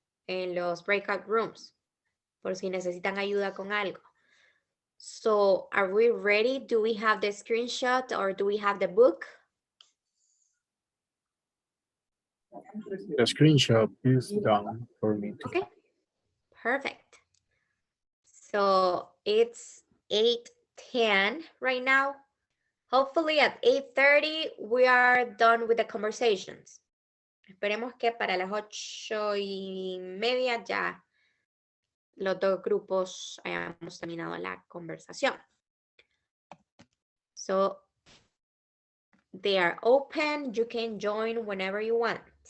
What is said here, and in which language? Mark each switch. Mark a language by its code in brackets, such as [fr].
[es] en los breakout rooms, por si necesitan ayuda con algo. [en] So, are we ready? Do we have the screenshot or do we have the book? The screenshot is done for me. Okay, perfect. So it's 8:10 right now. Hopefully at 8:30 we are done with the conversations. [es] Esperemos que para las 8:30 ya los dos grupos hayamos terminado la conversación. [en] So they are open. You can join whenever you want.